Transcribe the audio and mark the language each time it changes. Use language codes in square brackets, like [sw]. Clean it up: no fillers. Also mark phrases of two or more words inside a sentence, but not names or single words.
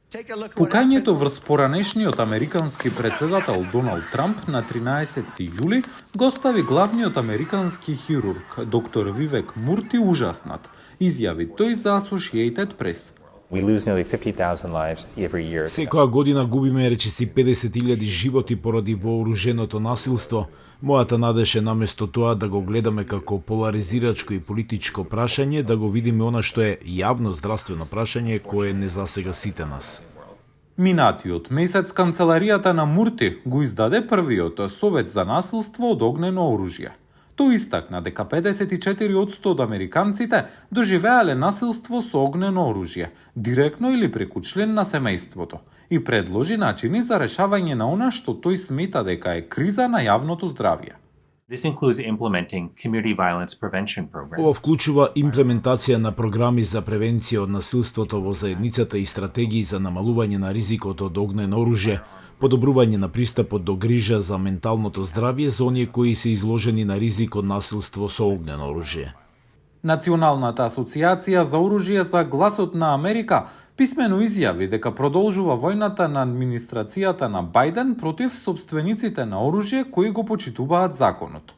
[mk] Пукањето врз поранешниот американски председател Доналд Трамп на 13 јули го стави главниот американски хирург доктор Вивек Мурти ужаснат, изјави тој за Associated Press. [en] We lose nearly 50,000 lives every year. [mk] Секоја година губиме речиси 50.000 животи поради вооруженото насилство. Мојата надеж е наместо тоа да го гледаме како поларизирачко и политичко прашање, да го видиме она што е јавно здравствено прашање кое не засега сите нас. Минатиот месец канцеларијата на Мурти го издаде првиот совет за насилство од огнено оружје. Тој истакна дека 54% од американците доживеале насилство со огнено оружје, директно или преку член на семејството, и предложи начини за решавање на она што тој смета дека е криза на јавното здравје. [en] This includes implementing community violence prevention programs. [mk] Ова вклучува имплементација на програми за превенција од насилството во заедницата и стратегии за намалување на ризикот од огнено оружје, подобрување на пристапот до грижа за менталното здравје за оние кои се изложени на ризик од насилство со огнено оружје. Националната асоциација за оружје за гласот на Америка писмено изјави дека продолжува војната на администрацијата на Бајден против собствениците на оружје кои го почитуваат законот.